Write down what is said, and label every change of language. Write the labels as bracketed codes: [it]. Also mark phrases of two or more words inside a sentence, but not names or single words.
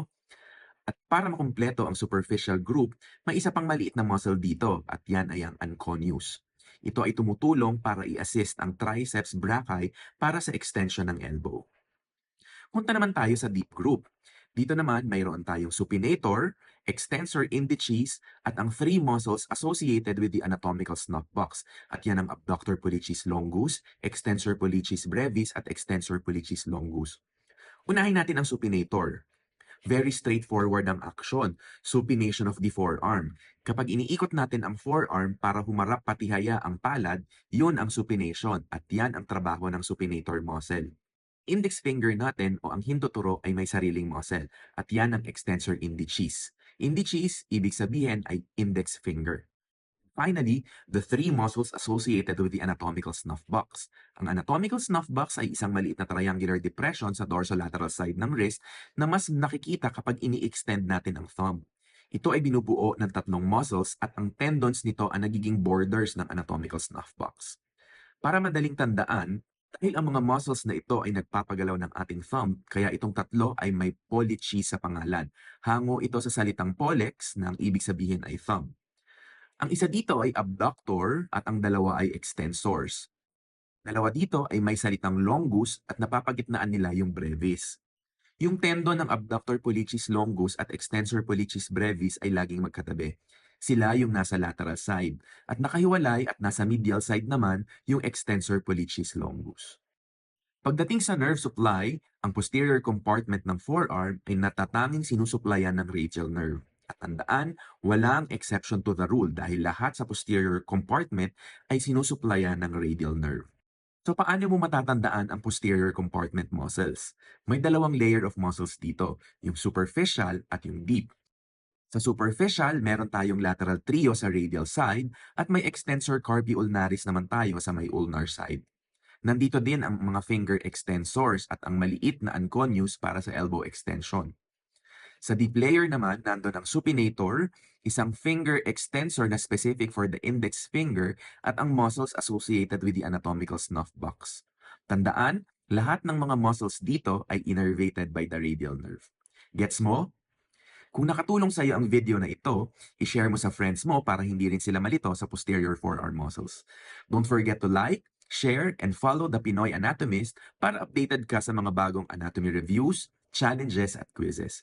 [tl] At para makumpleto ang [en] superficial group, [tl] may isa pang maliit na muscle dito at yan ay ang anconeus. Ito ay tumutulong para i-assist ang triceps brachii para sa extension ng elbow. Punta naman tayo sa [en] deep group. [tl] Dito naman mayroon tayong supinator, extensor indicis, at ang [en] three muscles associated with the anatomical snuff box. [tl] At yan ang abductor pollicis longus, extensor pollicis brevis, at extensor pollicis longus. Unahin natin ang supinator. [en] Very straightforward [tl] ang aksyon, [en] supination of the forearm. [tl] Kapag iniikot natin ang forearm para humarap patihaya ang palad, yun ang supination at yan ang trabaho ng supinator muscle. [en] Index finger [tl] natin o ang hindoturo ay may sariling muscle at yan ang extensor indicis. Indicis, ibig sabihin ay [en] index finger. Finally, the three muscles associated with the anatomical snuff box. [tl] Ang anatomical snuff box ay isang maliit na [en] triangular depression [tl] sa [en] dorsolateral side [tl] ng wrist na mas nakikita kapag ini-extend natin ang thumb. Ito ay binubuo ng tatlong muscles at ang tendons nito ang nagiging borders ng anatomical snuff box. Para madaling tandaan, dahil ang mga muscles na ito ay nagpapagalaw ng ating thumb, kaya itong tatlo ay may pollici sa pangalan. Hango ito sa salitang pollex na ang ibig sabihin ay thumb. Ang isa dito ay abductor at ang dalawa ay extensors. Dalawa dito ay may salitang longus at napapagitnaan nila yung brevis. Yung tendon ng abductor pollicis longus at extensor pollicis brevis ay laging magkatabi. Sila yung nasa [en] lateral side [tl] at nakahiwalay at nasa [en] medial side [tl] naman yung extensor pollicis longus. Pagdating sa [en] nerve supply, [tl] ang [en] posterior compartment [tl] ng forearm ay natatanging sinusuplayan ng [en] radial nerve. [tl] At tandaan, walang [en] exception to the rule [tl] dahil lahat sa [en] posterior compartment [tl] ay sinusuplayan ng [en] radial nerve. [tl] So paano mo matatandaan ang [en] posterior compartment muscles? [tl] May dalawang [en] layer of muscles [tl] dito, yung superficial at yung deep. Sa superficial, meron tayong [en] lateral trio [tl] sa [en] radial side [tl] at may extensor carpi ulnaris naman tayo sa may [en] ulnar side. [tl] Nandito din ang mga [en] finger extensors [tl] at ang maliit na anconeus para sa [en] elbow extension. [tl] Sa [en] deep layer [tl] naman, nandun ang supinator, isang [en] finger extensor [tl] na [en] specific for the index finger [tl] at ang [en] muscles associated with the anatomical snuff box. [tl] Tandaan, lahat ng mga muscles dito ay [en] innervated by the radial nerve. [tl] Gets mo? Kung nakatulong sa iyo ang video na ito, i-share mo sa friends mo para hindi rin sila malito sa [en] posterior forearm muscles. Don't forget to like, share, and follow the Pinoy Anatomist [tl] para updated ka sa mga bagong [en] anatomy reviews, challenges, at quizzes.